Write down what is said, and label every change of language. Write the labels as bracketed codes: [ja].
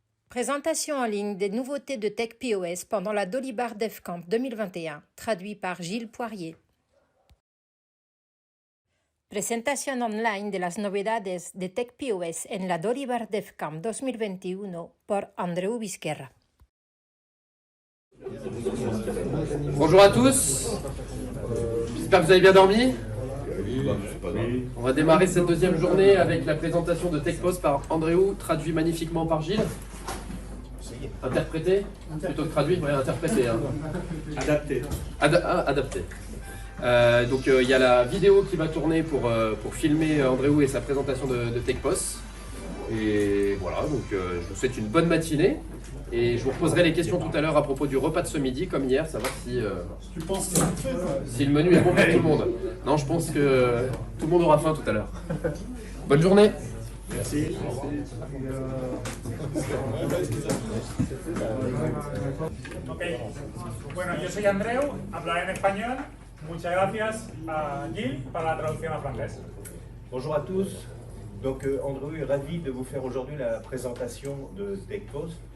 [fr] Présentation en ligne des nouveautés de TechPOS pendant la Dolibar DevCamp 2021, traduit par Gilles Poirier. [es] Presentación online de las novedades de TechPOS en la Dolibar DevCamp 2021 por Andreu Vizquerra. [fr] Bonjour à tous, j'espère que vous avez bien dormi. On va démarrer cette deuxième journée avec la présentation de TechPOS par Andreu, traduit magnifiquement par Gilles. Interprété plutôt que traduit, ouais, interprété. Hein. Adapté. Adapté. Donc il y a la vidéo qui va tourner pour filmer Andreu et sa présentation de TechPOS. Et voilà, donc je vous souhaite une bonne matinée. Et je vous reposerai les questions tout à l'heure à propos du repas de ce midi, comme hier, savoir si, Tu penses si le menu est bon pour tout le monde. Non, je pense que tout le monde aura faim tout à l'heure. Bonne journée. Merci. [es] Ok, bueno, yo soy Andreu, hablaré en español. Muchas gracias a Gilles para la traducción al francés. [fr] Bonjour à tous, donc Andreu est ravi de vous faire aujourd'hui la présentation de TechPOS.